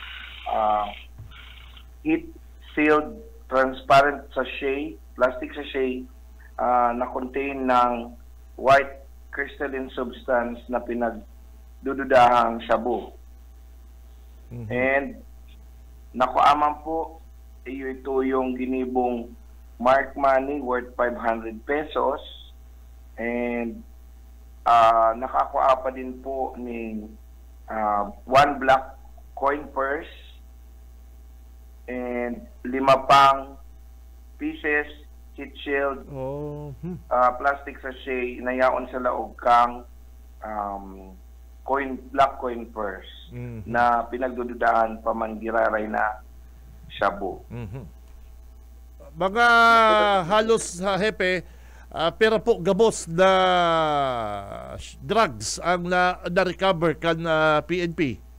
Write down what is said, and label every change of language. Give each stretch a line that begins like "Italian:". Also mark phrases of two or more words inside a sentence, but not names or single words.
English: heat sealed transparent sachet, plastic sachet na contain ng white crystalline substance
Filipino: na pinagdududahang shabu.
Bikol: And nakuaman po ito yung ginibong
English: mark money worth 500 pesos
Bikol: and nakakuha pa din po ng
English: one black coin purse
Bikol: and 5 pang pieces
English: heat shield plastic sachet
Bikol: na yaon sa laog kang
English: black coin purse
Bikol: na pinagdududahan pa man giraray na shabu. Mga halos hepe, pero po gabos na drugs ang na-recover kan PNP.